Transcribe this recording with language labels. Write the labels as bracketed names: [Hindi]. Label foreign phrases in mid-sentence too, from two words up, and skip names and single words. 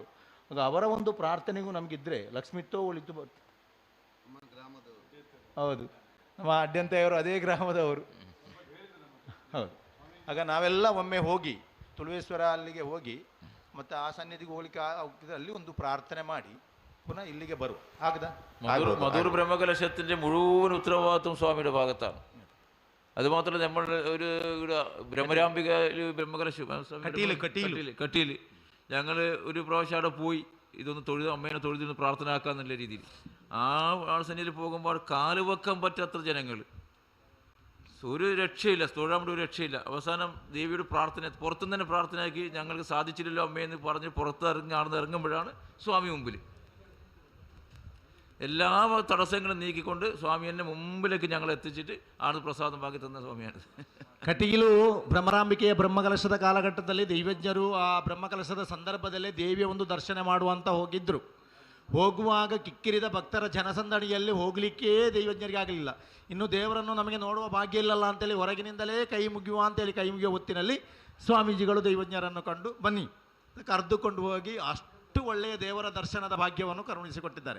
[Kannada] ಆಗ ಅವರ ಒಂದು ಪ್ರಾರ್ಥನೆಗೂ ನಮಗಿದ್ರೆ ಲಕ್ಷ್ಮಿತ್ವ ಉಳಿತು. ಹೌದು, ನಮ್ಮ ಅಡ್ಯಂತೆಯವರು ಅದೇ ಗ್ರಾಮದವರು. ಹೌದು. ಆಗ ನಾವೆಲ್ಲ ಒಮ್ಮೆ ಹೋಗಿ ತುಳುವೇಶ್ವರ ಅಲ್ಲಿಗೆ ಹೋಗಿ ಮತ್ತು ಆ ಸನ್ನಿಧಿಗೆ ಹೋಗ್ಲಿಕ್ಕೆ ಅಲ್ಲಿ ಒಂದು ಪ್ರಾರ್ಥನೆ ಮಾಡಿ ಪುನಃ ഇಲ್ಲಿಗೆ ಬರುವ. ಆಗದಾ? [Malayalam] മധൂർ ബ്രഹ്മകലശത്തിൻ്റെ മുഴുവൻ ഉത്തരവാദിത്വം സ്വാമിയുടെ ഭാഗത്താണ്. അതുമാത്രമല്ല, നമ്മൾ ഒരു ബ്രഹ്മരാംബിക ബ്രഹ്മകലശം കട്ടിയിൽ ഞങ്ങൾ ഒരു പ്രാവശ്യം അവിടെ പോയി ഇതൊന്ന് തൊഴുത് അമ്മേനെ തൊഴുതിന്ന് പ്രാർത്ഥന ആക്കാന്നുള്ള രീതിയിൽ ആ സന്നിധിയിൽ പോകുമ്പോൾ കാല് വെക്കാൻ പറ്റാത്ത ജനങ്ങൾ, ഒരു രക്ഷയില്ല, തൊഴാൻ ഒരു രക്ഷയില്ല. അവസാനം ദേവിയുടെ പ്രാർത്ഥന പുറത്തുനിന്ന് തന്നെ പ്രാർത്ഥനയാക്കി ഞങ്ങൾക്ക് സാധിച്ചില്ലല്ലോ അമ്മയെന്ന് പറഞ്ഞ് ഇറങ്ങുമ്പോഴാണ് സ്വാമി മുമ്പിൽ എല്ലാ തടസ്സങ്ങളും നീക്കിക്കൊണ്ട് സ്വാമി എന്നെ മുമ്പിലേക്ക് ഞങ്ങൾ എത്തിച്ചിട്ട് ആണ് പ്രസാദം ബാക്കി തന്ന സ്വാമിയാണ്. [Kannada] ಕಟೀಲು ಭ್ರಮರಾಂಬಿಕೆಯ ಬ್ರಹ್ಮಕಲಶದ ಕಾಲಘಟ್ಟದಲ್ಲಿ ದೈವಜ್ಞರು ಆ ಬ್ರಹ್ಮಕಲಶದ ಸಂದರ್ಭದಲ್ಲೇ ದೇವಿಯ ಒಂದು ದರ್ಶನ ಮಾಡುವಂತ ಹೋಗಿದ್ದರು. ಹೋಗುವಾಗ ಕಿಕ್ಕಿರಿದ ಭಕ್ತರ ಜನಸಂದಣಿಯಲ್ಲಿ ಹೋಗಲಿಕ್ಕೇ ದೈವಜ್ಞರಿಗೆ ಆಗಲಿಲ್ಲ. ಇನ್ನು ದೇವರನ್ನು ನಮಗೆ ನೋಡುವ ಭಾಗ್ಯ ಇಲ್ಲಲ್ಲ ಅಂತೇಳಿ ಹೊರಗಿನಿಂದಲೇ ಕೈ ಮುಗಿಯುವ ಅಂತೇಳಿ ಕೈ ಮುಗಿಯುವ ಹೊತ್ತಿನಲ್ಲಿ ಸ್ವಾಮೀಜಿಗಳು ದೈವಜ್ಞರನ್ನು ಕಂಡು ಬನ್ನಿ ಕರೆದುಕೊಂಡು ಹೋಗಿ ಅಷ್ಟು ಒಳ್ಳೆಯ ದೇವರ ದರ್ಶನದ ಭಾಗ್ಯವನ್ನು ಕರುಣಿಸಿಕೊಟ್ಟಿದ್ದಾರೆ.